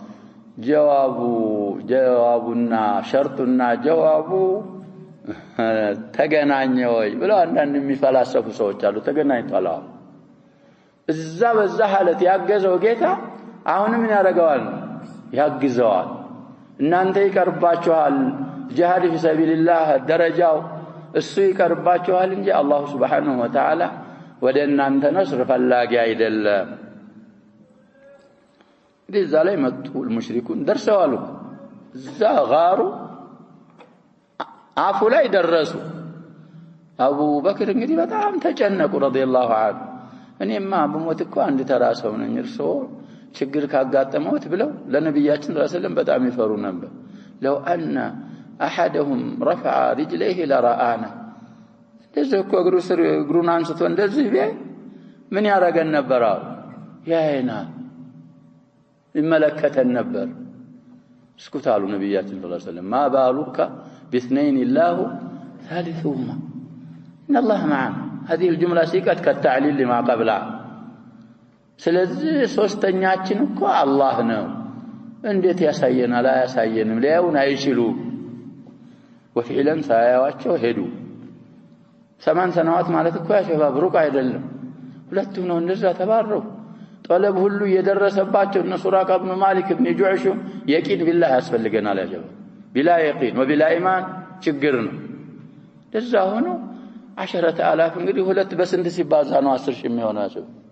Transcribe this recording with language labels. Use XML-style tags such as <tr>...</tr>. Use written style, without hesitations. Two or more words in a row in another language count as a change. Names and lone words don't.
<am>ጀዋቡና ሸርጡና ጀዋቡ ተገናኘ ወይ ብለው አንዳንድ የሚፈላሰፉ ሰዎች አሉ ተገናኝቷል እዛ በዛ ሐለት ያገዘው ጌታ አሁንም ምን ያደርገዋል ያግዘዋል እናንተ ይቀርባችኋል ጂሃድ</am> <ar>في سبيل الله</ar> <am>ደረጃው እሱ ይቀርባችኋል እንጂ አላህ</am> <ar>سبحانه وتعالى</ar> <am>ወደ እናንተ ነስር ፈላጊ አይደለም እዛ ላይ መጡ المشركون ደርሰዋል እዛ غارو አፉ ላይ ደረሱ አቡ በክር እንግዲህ በጣም ተጨነቁ</am> <ar>رضي الله عنه</ar> <am>እኔማ በሞት እኮ አንድ ተራሰው ነኝ እርሶ ችግር ካጋጠመውት ብለው ለነብያችን ረሰለም በጣም ይፈሩ ነበር</am> <ar>لو ان احدهم رفع رجليه لرآنا</ar> <am>እንደዚህ እኮ እግሩን አንስቶ እንደዚህ ቢያይ ምን ያረጋን ነበር ያይና ይመለከተን ነበር እስኩታሉ ነብያችን ረሰለም</am> <ar>ما بالك باثنين الله ثالثهما ان الله معنا هذه الجمله سيقت كالتعليل لما</ar> <am>قبلها ስለዚህ ሶስተኛችን እኮ አላህ ነው እንዴት ያሳየናል አያሳየንም ሊያዩን አይችሉ وفعلا ሳያዋቸው ሄዱ 8 ሰናዋት ማለት እኮ ያሸባብ ሩቅ አይደለም ሁለቱ ነው እንደዛ ተባረው ጠለብ ሁሉ የደረሰባቸው እነ ሱራቃ ኢብኑ ማሊክ ኢብኑ ጁዕሽ</am> <ar>يقين بالله</ar> <am>ያስፈልገናል ያጀባ ቢላ የቂን ወቢላ ኢማን ችግር ነው እንደዛ ሆኖ 10000 እንግዲህ ሁለት በስንት ሲባዛ ነው 10000 የሚሆናቸው</am>